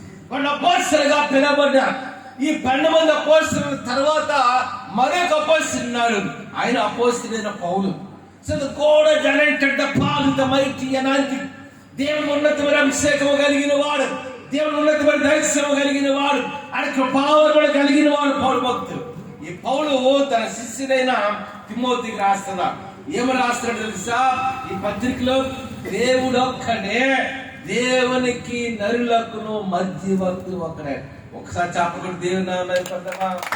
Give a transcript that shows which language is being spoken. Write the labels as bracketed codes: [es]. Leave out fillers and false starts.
[te] వాళ్ళు అపోస్తలుగా పిలవబడ్డారు. ఈ 12 మంది అపోస్తలుల తర్వాత మరొక అపోస్తలుడు ఉన్నాడు, ఆయన అపోస్తలుడైన పౌలు. [en] So the God has anointed the Paul with the mighty anointing. [te] దేవుని ఉన్నతమైన అభిషేకము కలిగిన వాడు, దేవుని ఉన్నతమైన దైవత్వము కలిగిన వాడు, ఆయన కృపావరములు కలిగిన వాడు పౌలు భక్తుడు. ఈ పౌలు తన శిష్యుడైన తిమోతికి రాస్తున్నాడు. ఏమని రాస్తున్నాడు తెలుసా? ఈ పత్రికలో దేవుడు ఒక్కడే, దేవునికి నరులకును మధ్యవర్తి ఒక్కడే. ఒకసారి చెప్పకుండా దేవుని నామమున పడదామా?